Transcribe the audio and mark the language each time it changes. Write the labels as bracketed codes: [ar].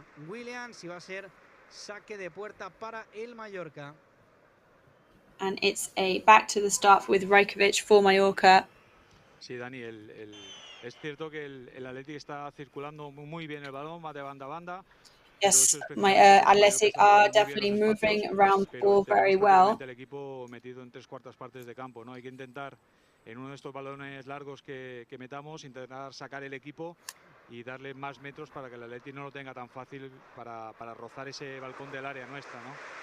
[es] Williams, y va a ser saque de puerta para el Mallorca. [en] And it's a back to the start with Rajkovic for Mallorca. [es] Sí, Dani, es cierto que el Athletic está circulando muy bien el balón, va de banda a banda. [en] Yes, my Athletic are definitely moving around the ball very well. [es] El equipo metido en 3/4 partes de campo, ¿no? Hay que intentar en uno de estos balones largos que metamos, intentar sacar el equipo y darle más metros para que el Athletic no lo tenga tan fácil para rozar ese balcón del área nuestra, ¿no?